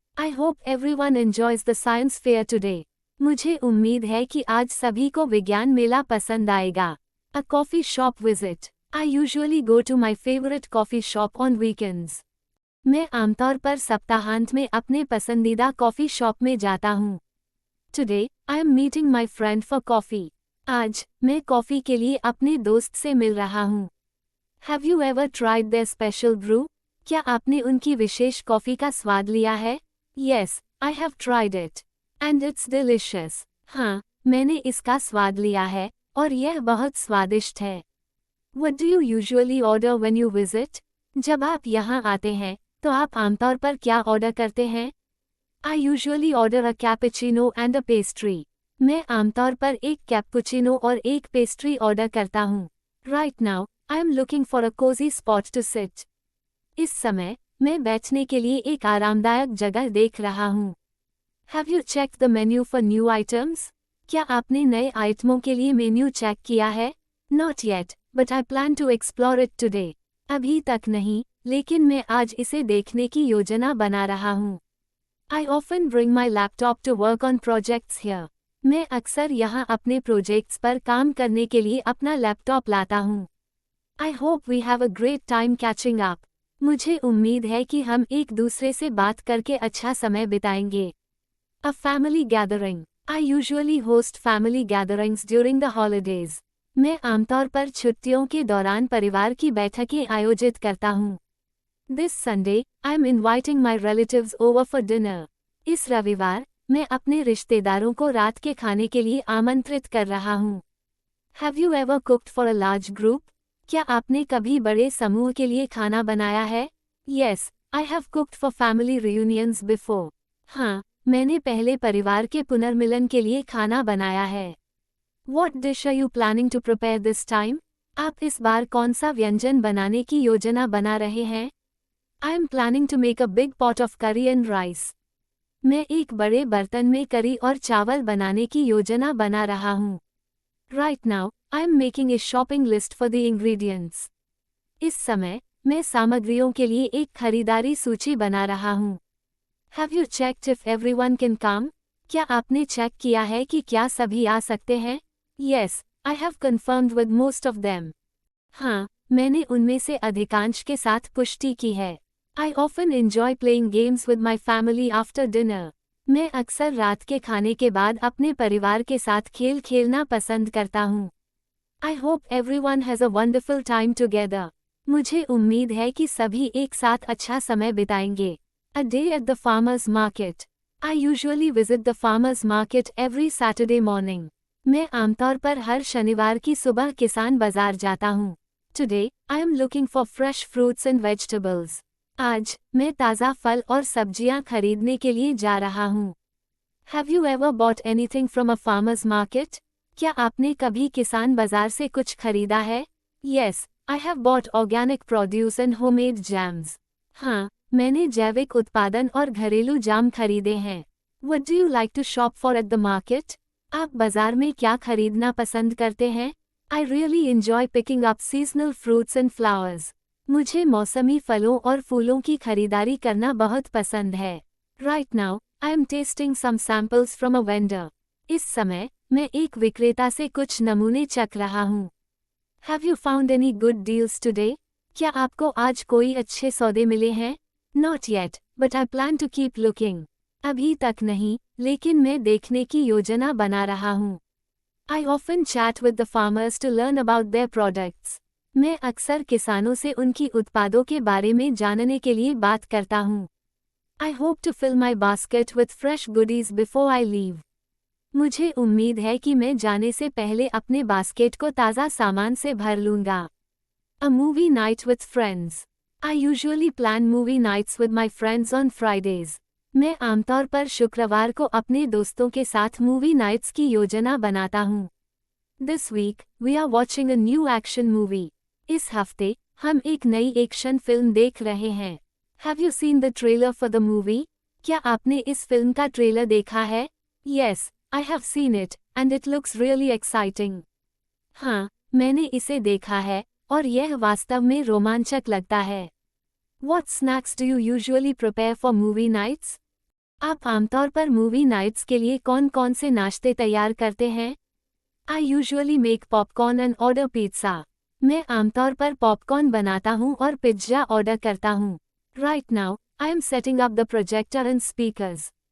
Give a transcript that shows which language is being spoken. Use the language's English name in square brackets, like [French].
[English] I hope everyone enjoys the science fair today. [Hindi] मुझे उम्मीद है कि आज सभी को विज्ञान मेला पसंद आएगा. [English] A coffee shop visit. I usually go to my favorite coffee shop on weekends. [Hindi] मैं आमतौर पर सप्ताहांत में अपने पसंदीदा कॉफ़ी शॉप में जाता हूँ. [English] Today, I am meeting my friend for coffee. [Hindi] आज, मैं कॉफ़ी के लिए अपने दोस्त से मिल रहा हूँ. [English] Have you ever tried their special brew? [Hindi] क्या आपने उनकी विशेष कॉफ़ी का स्वाद लिया है? [English] Yes, I have tried it. And it's delicious. [Hindi] हाँ, मैंने इसका स्वाद लिया है और यह बहुत स्वादिष्ट है. [English] What do you usually order when you visit? [Hindi] जब आप यहाँ आते हैं, तो आप आमतौर पर क्या ऑर्डर करते हैं? [English] I usually order a cappuccino and a pastry. [Hindi] मैं आमतौर पर एक कैपुचिनो और एक पेस्ट्री ऑर्डर करता हूँ. [English] Right now, I am looking for a cozy spot to sit. [Hindi] इस समय, मैं बैठने के लिए एक आरामदायक जगह देख रहा हूँ. [English] Have you checked the menu for new items? [Hindi] क्या आपने नए आइटमों के लिए मेन्यू चेक किया है? [English] Not yet, but I plan to explore it today. [Hindi] अभी तक नहीं, लेकिन मैं आज इसे देखने की योजना बना रहा हूँ. [English] I often bring my laptop to work on projects here. [Hindi] मैं अक्सर यहाँ अपने प्रोजेक्ट्स पर काम करने के लिए अपना लैपटॉप लाता हूँ. [English] I hope we have a great time catching up. [Hindi] मुझे उम्मीद है कि हम एक दूसरे से बात करके अच्छा समय बिताएंगे. [English] A family gathering. I usually host family gatherings during the holidays. [Hindi] मैं आमतौर पर छुट्टियों के दौरान परिवार की बैठकें आयोजित करता हूँ. [English] This Sunday, I am inviting my relatives over for dinner. [Hindi] इस रविवार, मैं अपने रिश्तेदारों को रात के खाने के लिए आमंत्रित कर रहा हूँ. [English] Have you ever cooked for a large group? [Hindi] क्या आपने कभी बड़े समूह के लिए खाना बनाया है? [English] Yes, I have cooked for family reunions before. [Hindi] हाँ, मैंने पहले परिवार के पुनर्मिलन के लिए खाना बनाया है. [English] What dish are you planning to prepare this time? [Hindi] आप इस बार कौन सा व्यंजन बनाने की योजना बना रहे हैं? [English] I am planning to make a big pot of curry and rice. [Hindi] मैं एक बड़े बर्तन में करी और चावल बनाने की योजना बना रहा हूँ. [English] Right now, I am making a shopping list for the ingredients. [Hindi] इस समय, मैं सामग्रियों के लिए एक खरीदारी सूची बना रहा हूँ. [English] Have you checked if everyone can come? [Hindi] क्या आपने चेक किया है कि क्या सभी आ सकते हैं? [English] Yes, I have confirmed with most of them. [Hindi] हाँ, मैंने उनमें से अधिकांश के साथ पुष्टि की है. [English] I often enjoy playing games with my family after dinner. [Hindi] मैं अक्सर रात के खाने के बाद अपने परिवार के साथ खेल खेलना पसंद करता हूँ. [English] I hope everyone has a wonderful time together. [Hindi] मुझे उम्मीद है कि सभी एक साथ अच्छा समय बिताएंगे. [English] A day at the farmer's market. I usually visit the farmer's market every Saturday morning. [Hindi] मैं आमतौर पर हर शनिवार की सुबह किसान बाजार जाता हूँ. [English] Today, I am looking for fresh fruits and vegetables. [Hindi] आज, मैं ताज़ा फल और सब्जियां खरीदने के लिए जा रहा हूँ. [English] Have you ever bought anything from a farmer's market? [Hindi] क्या आपने कभी किसान बाजार से कुछ खरीदा है? [English] Yes, I have bought organic produce and homemade jams. [Hindi] हाँ, मैंने जैविक उत्पादन और घरेलू जाम खरीदे हैं. [English] What do you like to shop for at the market? [Hindi] आप बाजार में क्या खरीदना पसंद करते हैं? [English] I really enjoy picking up seasonal fruits and flowers. [Hindi] मुझे मौसमी फलों और फूलों की खरीदारी करना बहुत पसंद है. [English] Right now, I am tasting some samples from a vendor. [Hindi] इस समय, मैं एक विक्रेता से कुछ नमूने चख रहा हूँ. [English] Have you found any good deals today? [Hindi] क्या आपको आज कोई अच्छे सौदे मिले हैं? [English] Not yet, but I plan to keep looking. [Hindi] अभी तक नहीं, लेकिन मैं देखने की योजना बना रहा हूँ. [English] I often chat with the farmers to learn about their products. [Hindi] मैं अक्सर किसानों से उनकी उत्पादों के बारे में जानने के लिए बात करता हूँ. [English] I hope to fill my basket with fresh goodies before I leave. [Hindi] मुझे उम्मीद है कि मैं जाने से पहले अपने बास्केट को ताज़ा सामान से भर लूँगा. [English] A movie night with friends. I usually plan movie nights with my friends on Fridays. [Hindi] मैं आमतौर पर शुक्रवार को अपने दोस्तों के साथ मूवी नाइट्स की योजना बनाता हूँ. [English] This week, we are watching a new action movie. [Hindi] इस हफ्ते, हम एक नई एक्शन फिल्म देख रहे हैं. [English] Have you seen the trailer for the movie? [Hindi] क्या आपने इस फिल्म का ट्रेलर देखा है? [English] Yes, I have seen it, and it looks really exciting. [Hindi] हाँ, मैंने इसे देखा है, और यह वास्तव में रोमांचक लगता है. [English] What snacks do you usually prepare for movie nights? [Hindi] आप आमतौर पर मूवी नाइट्स के लिए कौन-कौन से नाश्ते तैयार करते हैं? [English] I usually make popcorn and order pizza. [Hindi] मैं आमतौर पर पॉपकॉर्न बनाता हूँ और पिज्जा ऑर्डर करता हूँ. [English] Right now, I am setting up the projector and speakers.